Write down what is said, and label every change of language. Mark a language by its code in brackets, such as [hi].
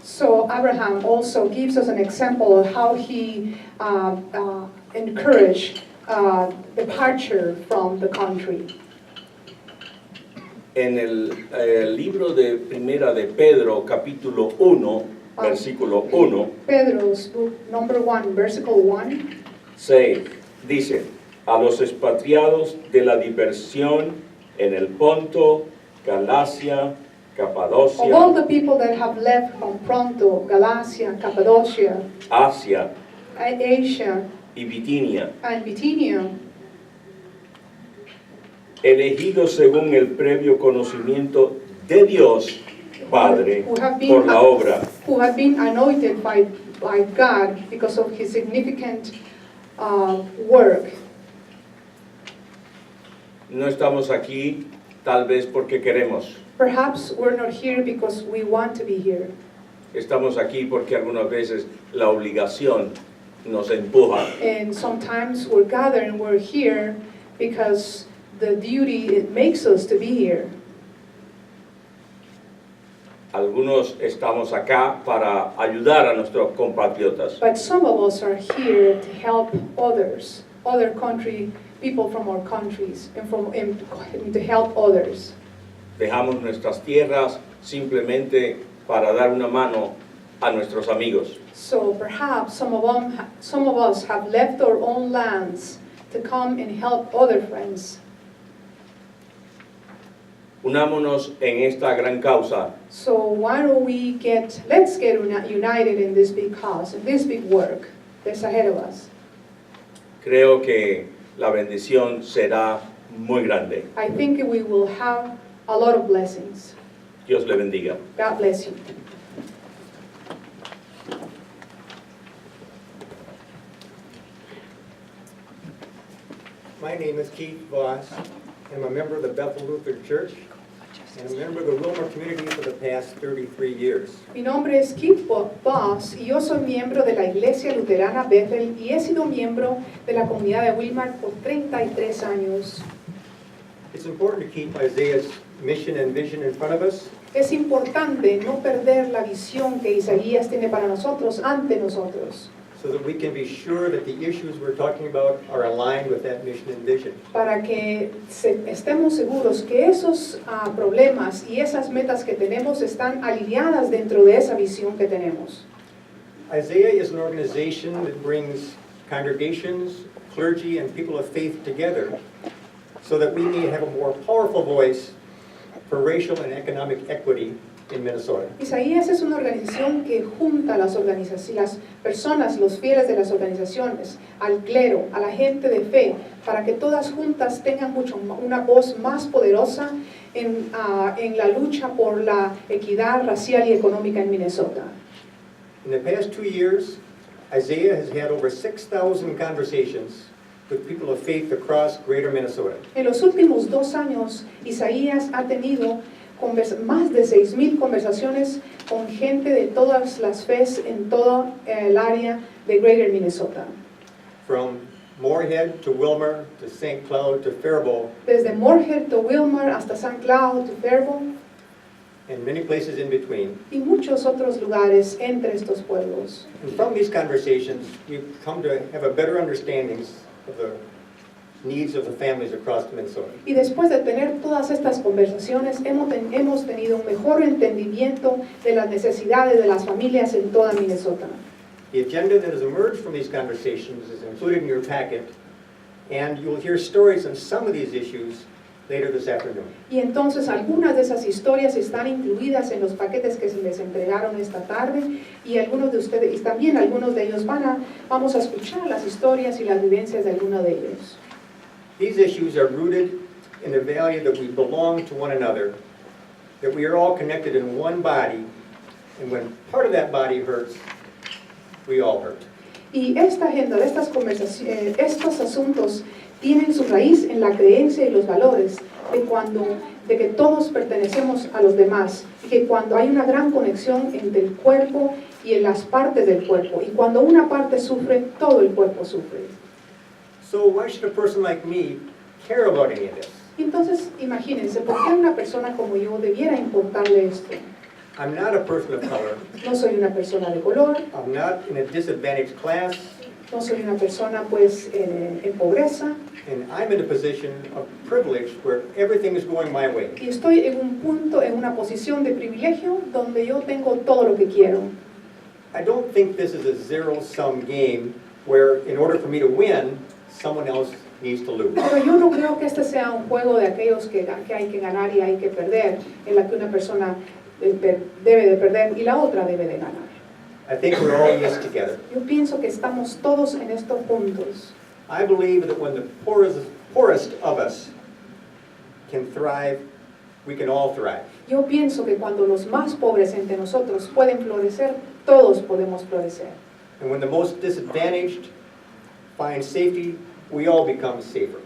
[en] So Abraham also gives us an example of how he encouraged departure from the country. [es] En el libro de Primera de Pedro, capítulo 1, versículo 1, [en] Pedro's book, number 1, versicle 1, [es] se dice, a los expatriados de la dispersión en el Ponto, Galacia, [en] of all [es] Capadocia, [en] the people that have left from Ponto, Galatia, Cappadocia, Asia [es] Asia, y Bitinia, [en] and Bithynia, [es] elegidos según el previo conocimiento de Dios Padre [en] who have [es] por la obra [en] who have been anointed by God because of his significant work. [es] No estamos aquí tal vez porque queremos. [en] Perhaps we're not here because we want to be here. [es] Estamos aquí porque algunas veces la obligación nos empuja. [en] And sometimes we're gathered and we're here because the duty, it makes us to be here. [es] Algunos estamos acá para ayudar a nuestros compatriotas. [en] But some of us are here to help others, other country, people from our countries, and to help others. [es] Dejamos nuestras tierras simplemente para dar una mano a nuestros amigos. [en] So perhaps some of us have left our own lands to come and help other friends. [es] Unámonos en esta gran causa [en] So why don't let's get united in this big cause, in this big work that's ahead of us. [es] Creo que la bendición será muy grande. [en] I think we will have a lot of blessings. [es] Dios le bendiga. [en] God bless you. My name is Keith Voss. I'm a member of the Bethel Lutheran Church and a member of the Wilmer community for the past 33 years. [es] Mi nombre es Keith Voss y yo soy miembro de la Iglesia Luterana Bethel y he sido miembro de la comunidad de Wilmar por 33 años. [en] It's important to keep Isaiah's mission and vision in front of us [es] Es importante no perder la visión que Isaías tiene para nosotros, ante nosotros, [en] so that we can be sure that the issues we're talking about are aligned with that mission and vision. [es] para que estemos seguros que esos problemas y esas metas que tenemos están alineadas dentro de esa visión que tenemos. [en] Isaiah is an organization that brings congregations, clergy, and people of faith together so that we may have a more powerful voice for racial and economic equity in Minnesota. [es] Isaías es una organización que junta las personas, los fieles de las organizaciones, al clero, a la gente de fe, para que todas juntas tengan una voz más poderosa en la lucha por la equidad racial y económica en Minnesota. [en] In the past 2 years, Isaiah has had over 6,000 conversations with people of faith across greater Minnesota. [es] En los últimos 2 años, Isaías ha tenido más de 6,000 conversaciones con gente de todas las fes en todo el área de Greater Minnesota. [en] From Moorhead to Wilmer to St. Cloud to Faribault [es] Desde Moorhead to Wilmar hasta St. Cloud to Faribault [en] and many places in between. [es] y muchos otros lugares entre estos pueblos. [en] And from these conversations, we've come to have a better understanding of the needs of the families across Minnesota. [es] Y después de tener todas estas conversaciones, hemos tenido un mejor entendimiento de las necesidades de las familias en toda Minnesota. [en] The agenda that has emerged from these conversations is included in your packet, and you'll hear stories on some of these issues later this afternoon. [es] Y entonces algunas de esas historias están incluidas en los paquetes que se les entregaron esta tarde y algunos de ustedes, y también algunos de ellos vamos a escuchar las historias y las vivencias de algunos de ellos. [en] These issues are rooted in the value that we belong to one another, that we are all connected in one body, and when part of that body hurts, we all hurt. [es] Y esta agenda, estas conversaciones, estos asuntos tienen su raíz en la creencia y los valores de que todos pertenecemos a los demás y que cuando hay una gran conexión entre el cuerpo y en las partes del cuerpo y cuando una parte sufre, todo el cuerpo sufre. [en] So why should a person like me care about any of this? [es] Entonces, imagínense, ¿por qué una persona como yo debiera importarle esto? [en] I'm not a person of color. [es] No soy una persona de color, [en] I'm not in a disadvantaged class, [es] no soy una persona pues en pobreza [en] and I'm in a position of privilege where everything is going my way. [es] y estoy en un punto, en una posición de privilegio donde yo tengo todo lo que quiero. [en] I don't think this is a zero-sum game where in order for me to win, someone else needs to lose. [es] Pero yo no creo que este sea un juego de aquellos que hay que ganar y hay que perder, en la que una persona debe de perder y la otra debe de ganar. [en] I think we're all in this together. [es] Yo pienso que estamos todos en estos puntos. [en] I believe that when the poorest of us can thrive, we can all thrive. [es] Yo pienso que cuando los más pobres entre nosotros pueden florecer, todos podemos florecer. [en] And when the most disadvantaged find safety, we all become safer.